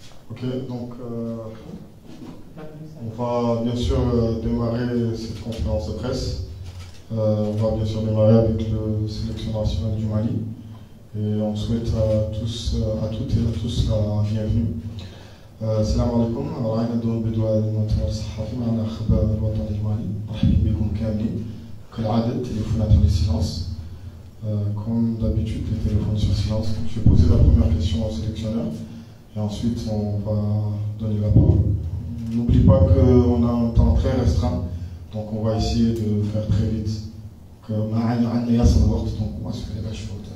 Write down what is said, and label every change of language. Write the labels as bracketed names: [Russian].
[French] Ok, donc on va bien sûr démarrer cette conférence de presse. On va bien sûr démarrer avec le sélectionneur national du Mali. Et on souhaite à toutes et à tous la bienvenue. [Arabic] السلام عليكم. رانا ندون بدوا المؤتمر الصحفي معنا الخبر الوطني المالي. مرحبا بكم كاملين. كالعادة تليفونات في silence. [French] Comme d'habitude, les téléphones sur silence. Je vais poser la première question au sélectionneur et ensuite on va donner la parole. N'oublie pas qu'on a un temps très restreint, donc on va essayer de faire très vite. Donc on va se faire la chose.